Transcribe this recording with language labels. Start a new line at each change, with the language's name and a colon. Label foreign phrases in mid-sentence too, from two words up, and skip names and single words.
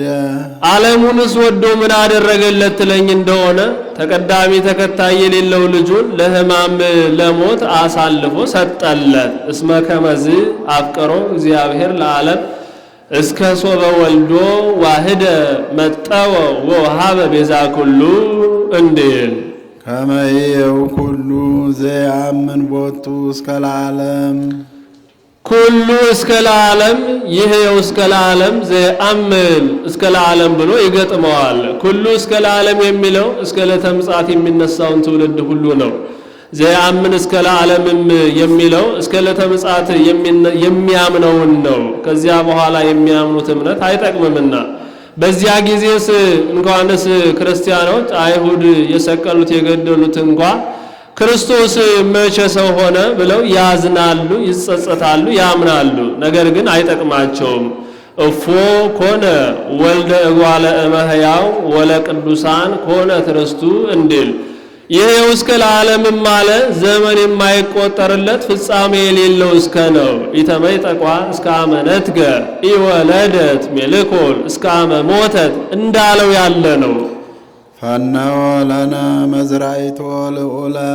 Amharic: ዓለሙንስ ወዶ ምን አደረገለት ትለኝ እንደሆነ ተቀዳሚ ተከታይ የሌለው ልጁን ለሕማም ለሞት አሳልፎ ሰጠለት።
Geez: እስመ ከመዝ አፍቀሮ እግዚአብሔር ለዓለም እስከ ሶበ ወልዶ ዋህደ መጠወ ወሃበ ቤዛ ኩሉ
Amharic: እንዲል
Geez: ከመ ይእዜው ኩሉ ዘያምን ቦቱ እስከ ለዓለም ኩሉ እስከ ለዓለም
Amharic: ይሄው
Geez: እስከ ለዓለም ዘአምን እስከ ለዓለም
Amharic: ብሎ ይገጥመዋል።
Geez: ኩሉ እስከ ለዓለም
Amharic: የሚለው እስከ ዕለተ ምጽአት የሚነሳውን ትውልድ ሁሉ ነው።
Geez: ዘአምን እስከ ለዓለምም
Amharic: የሚለው እስከ ዕለተ ምጽአት የሚያምነውን ነው። ከዚያ በኋላ የሚያምኑት እምነት አይጠቅምምና በዚያ ጊዜስ እንኳንስ ክርስቲያኖች አይሁድ የሰቀሉት የገደሉት እንኳ ክርስቶስ መቼ ሰው ሆነ ብለው ያዝናሉ፣ ይጸጸታሉ፣ ያምናሉ። ነገር ግን አይጠቅማቸውም።
Geez: እፎ ኮነ ወልደ እጓለ እመሕያው ወለ ቅዱሳን ኮነ ትርስቱ
Amharic: እንዲል ይሄው
Geez: እስከ ለዓለምም
Amharic: አለ ዘመን የማይቆጠርለት ፍጻሜ የሌለው እስከ ነው።
Geez: ኢተመይጠቋ እስከ አመ ነትገ ኢወለደት ሜልኮል እስከ አመ ሞተት
Amharic: እንዳለው ያለ ነው።
Geez: ፈነወ ለነ መዝራዕቶ ልዑለ